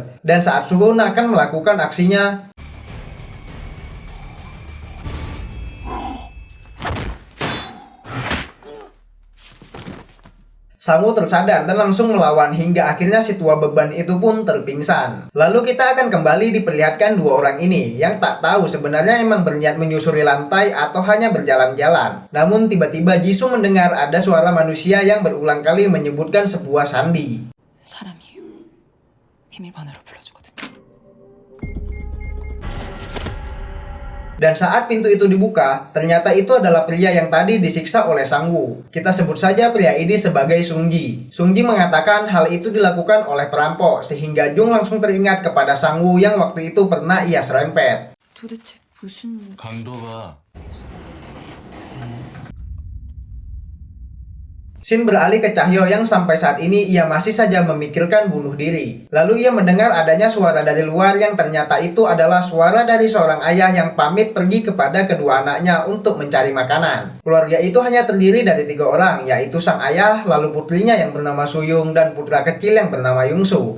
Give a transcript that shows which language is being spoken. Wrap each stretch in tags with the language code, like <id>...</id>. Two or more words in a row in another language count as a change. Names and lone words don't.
<id>Dan saat Suhun akan melakukan aksinya, Sang-woo tersadar dan langsung melawan hingga akhirnya si tua beban itu pun terpingsan. Lalu kita akan kembali diperlihatkan dua orang ini yang tak tahu sebenarnya emang berniat menyusuri lantai atau hanya berjalan-jalan. Namun tiba-tiba Jisoo mendengar ada suara manusia yang berulang kali menyebutkan sebuah sandi.</id> <ko>사람이 비밀번호로 불러주거든.</ko> <id>Dan saat pintu itu dibuka, ternyata itu adalah pria yang tadi disiksa oleh Sang-woo. Kita sebut saja pria ini sebagai Sung-ji. Sung-ji mengatakan hal itu dilakukan oleh perampok, sehingga Jung langsung teringat kepada Sang-woo yang waktu itu pernah ia serempet.</id> <ko>도대체 무슨... 강도가</ko> <id>Scene beralih ke Cahyo yang sampai saat ini ia masih saja memikirkan bunuh diri. Lalu ia mendengar adanya suara dari luar yang ternyata itu adalah suara dari seorang ayah yang pamit pergi kepada kedua anaknya untuk mencari makanan. Keluarga itu hanya terdiri dari 3 orang, yaitu sang ayah, lalu putrinya yang bernama Suyung, dan putra kecil yang bernama Yungsu.</id>